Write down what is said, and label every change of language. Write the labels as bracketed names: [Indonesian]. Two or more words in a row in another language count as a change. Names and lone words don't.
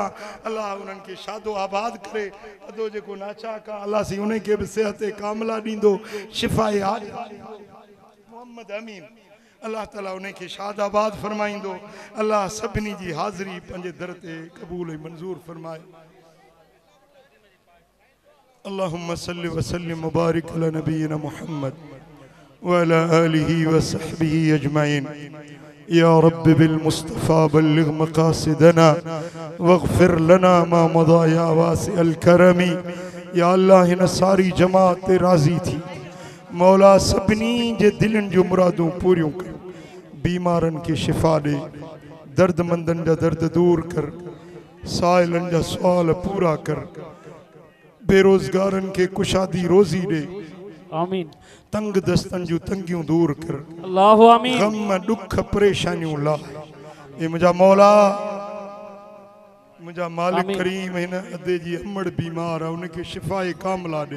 [Sindhi] अल्लाह उन्हनि खे शादो आबाद करे, अदो जेको नाचाक आहे अल्लाह सी उन खे बि सिहत कामिला ॾींदो, शिफ़ाए मोहम्मद अमीन अल्लाह ताला उन्हें के शादाबाद फरमाइंदो। अल्लाह सभिनी जी हाज़िरी पंहिंजे दर ते क़बूल ऐं मंज़ूर फरमाए। [Arabic] اللهم صل وسلم مبارك على نبينا محمد وعلى آله وصحبه أجمعين. يا رب بالمصطفى بلغ مقاصدنا واغفر لنا ما مضى يا واسع الكرم. [Sindhi] या अल्लाह हिन सारी जमात ते राज़ी थी, मौला सभिनी जे दिलनि जूं मुरादूं पूरियूं कर, बीमारनि खे शिफ़ा ॾे, दर्दमंदनि जा दर्द दूर कर, साइलनि जा सुवाल पूरा कर, बेरोज़गारनि खे कुशादी रोज़ी ॾे, आमीन। तंग दस्तनि जूं तंगियूं दूर कर, अल्लाहु आमीन। गम ॾुख परेशानियूं लाह। ये मुंहिंजा मौला मुंहिंजा मालिक करीम हिन अदे जी अमड़ बीमार आहे, उनखे शिफ़ाए कामिला ॾे।